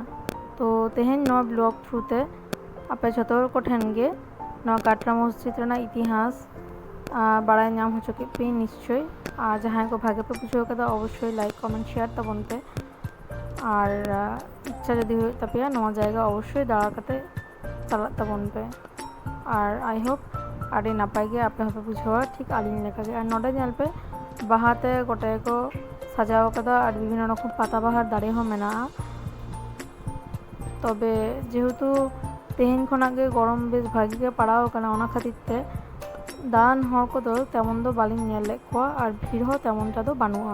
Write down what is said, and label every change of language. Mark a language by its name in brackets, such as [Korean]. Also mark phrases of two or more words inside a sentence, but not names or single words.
[Santali] तो तेहेन नवा ब्लॉग थ्रूते आपे जतो को ठेनगे नवा काटरा मस्जिद रना इतिहास बाड़ाय नाम हो चुके पे निश्चय। और जहाँ को भागे पे बुझाव कदा अवश्य [English] like comment share [Santali] तबन पे। और इच्छा यदि हो तपिया नवा जायगा अवश्य दाड़ा काते चला तबन पे। और [English] I hope [Santali] आड़ी नापाय गे आपे हपे बुझावा ठीक आलिंग लेखा गे। और नोडे नेल पे बाहाते गोटे को सजाव कदा और विभिन्न रकम पाता बाहार दाड़े हो मेना। तबे जेहेतु तेहेन खनागे गरम बेस भागी गे पड़ाव काना, ओना खातिर ते दान हर को दो तेमन दो बालिंग नेल लेखवा और भीड़ हो तेमनटा दो बानुआ।